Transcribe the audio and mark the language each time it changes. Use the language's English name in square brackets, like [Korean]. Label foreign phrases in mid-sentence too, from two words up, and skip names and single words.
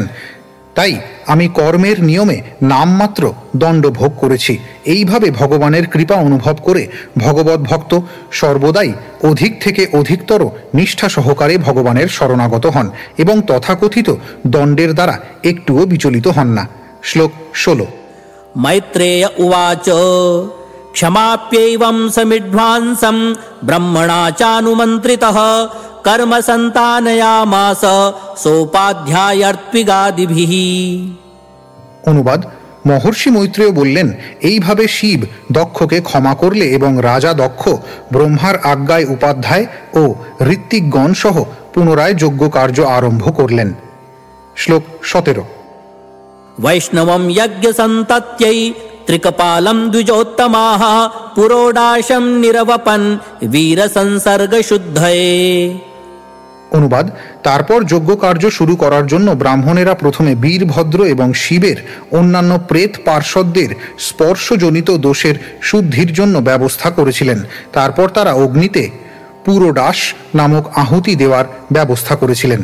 [Bangla] তাই আমি কর্মের নিয়মে নামমাত্র দণ্ড ভোগ করেছি। এইভাবে ভগবানের কৃপা অনুভব করে ভগবত ভক্ত সর্বদাই অধিক থেকে অধিকতর নিষ্ঠা সহকারে ভগবানের শরণাগত হন এবং তথাকথিত দণ্ডের দ্বারা একটুও বিচলিত হন না। শ্লোক 16। [Sanskrit] मैत्रेय उवाच क्षमाप्यैवं समिध्वांसं ब्रह्मणा चानुमन्त्रितः कर्म सन्तानयामास सोपाध्यायर्त्विगादिभिः। [Bangla] অনুবাদ: মহর্ষি মৈত্রেয় বললেন, এইভাবে শিব দক্ষকে ক্ষমা করলে এবং রাজা দক্ষ ব্রহ্মার আজ্ঞায় উপাধ্যায় ও ঋত্বিকগণ সহ পুনরায় যজ্ঞ কার্য আরম্ভ করলেন। শ্লোক 17। [Sanskrit] वैष्णवं यज्ञसन्तत्यै त्रिकपालं द्विजोत्तमाः पुरोडाशं निरवपन् वीरसंसर्गशुद्धये। [Bangla] অনুবাদ: তারপর যজ্ঞ কার্য শুরু করার জন্য ব্রাহ্মণেরা প্রথমে বীরভদ্র এবং শিবের অন্যান্য প্রেত পার্শ্বদের স্পর্শজনিত দোষের শুদ্ধির জন্য ব্যবস্থা করেছিলেন। তারপর তারা অগ্নিতে পুরোডাস নামক আহুতি দেওয়ার ব্যবস্থা করেছিলেন।